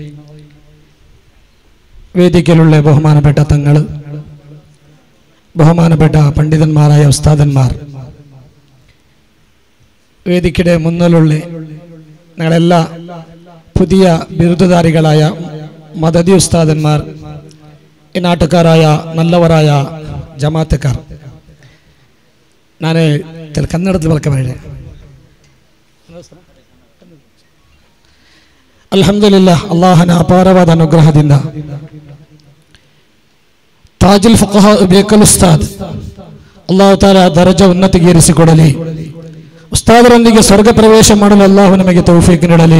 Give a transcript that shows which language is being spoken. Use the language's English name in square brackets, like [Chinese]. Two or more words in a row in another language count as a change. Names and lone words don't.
[Malayalam] വേദിക്കലുള്ള ബഹുമാനപ്പെട്ട തങ്ങൾ, ബഹുമാനപ്പെട്ട പണ്ഡിതന്മാരായ ഉസ്താദന്മാർ, വേദിക്കയുടെ മുന്നിലുള്ള ഞങ്ങളെല്ലാ പുതിയ ബിരുദധാരികളായ മദദി ഉസ്താദന്മാർ, ഈ നാട്ടുകാരായ നല്ലവരായ ജമാഅത്തുകാർ, ഞാൻ കന്നഡത്തിൽ വളക്കാൻ പറയണേ. [Kannada] ಅಲ್ಹಮ್ದುಲಿಲ್ಲಾಹ್, ಅಲ್ಲಾಹನ ಅಪಾರವಾದ ಅನುಗ್ರಹದಿಂದ ತಾಜುಲ್ ಫುಕಹಾ ಬೇಕಲ್ ಉಸ್ತಾದ್ [Arabic] الله تعالى [Kannada] ದರ್ಜೆ ಉನ್ನತಿಗೇರಿಸಿಕೊಡಲಿ. ಉಸ್ತಾದರೊಂದಿಗೆ ಸ್ವರ್ಗ ಪ್ರವೇಶ ಮಾಡಲು ಅಲ್ಲಾಹು ನಮಗೆ ತೌಫೀಕ್ ನೀಡಲಿ.